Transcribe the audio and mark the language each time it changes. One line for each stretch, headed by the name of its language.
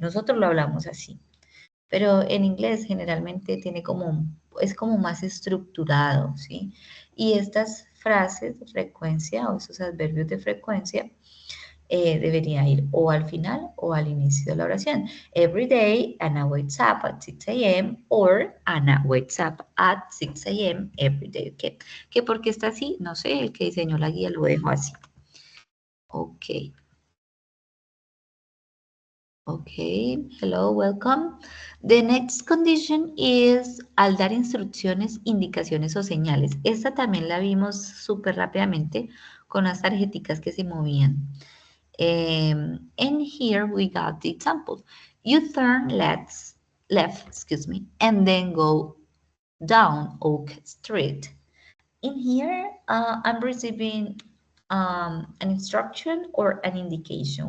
Spanish: Nosotros lo hablamos así. Pero en inglés generalmente es como más estructurado, ¿sí? Y estas frases de frecuencia o esos adverbios de frecuencia deberían ir o al final o al inicio de la oración.
English: Every day, Anna wakes up at 6 a.m. or Anna wakes up at 6 a.m. every day, ¿ok?
Spanish: ¿Que por qué está así? No sé, el que diseñó la guía lo dejó así. Ok.
English: Okay, hello, welcome. The next condition is
Spanish: al dar instrucciones, indicaciones o señales. Esta también la vimos súper rápidamente con las tarjeticas que se movían.
English: And here we got the example. You turn left, excuse me, and then go down Oak Street. In here, I'm receiving an instruction or an indication.